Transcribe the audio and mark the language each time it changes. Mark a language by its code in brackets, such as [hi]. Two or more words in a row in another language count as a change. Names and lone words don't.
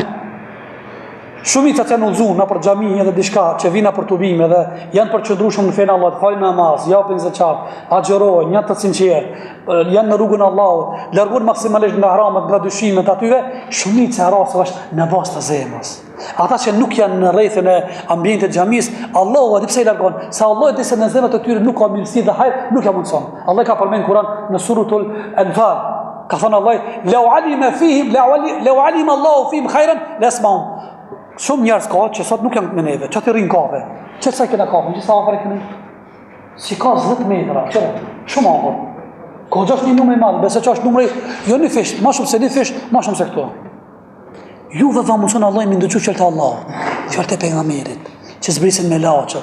[sq] Shumica që janë udhëzuar në për xhami edhe diçka që vina për tubime dhe janë përqendrueshëm në fenë Allahut, falin namaz, japin zakat, agjërojnë, janë të sinqertë, janë në rrugën e Allahut, largojnë maksimalisht nga haramat, nga dyshimet atyve, shumica e rasteve është në bas të zemrës. Ata që nuk janë në rrethin e ambientit xhamis, Allahu a di pse i largon, sa Allah di se në zemrat e tyre nuk ka mirësi dhe hajër, nuk ja mundson. Allah ka përmend Kur'an në suratul Anfal. Ka thënë Allah, [ar] "لو علم فيهم لو علم الله فيهم خيرا لأسمعهم." [sq] Shumë njerëz ka që sot nuk janë me neve, që të rinë kafe. Që sa këna kafe, që sa afër e këni? Si ka 10 metra, shumë afër. Ka 6 numre madh, besoj që është numri, jo një fish, më shumë se një fish, më shumë se këto. Juve dha mundson Allah mi ndëgju qëllë të Allah, qëllë të pejgamberit, që zbrisin me laqët.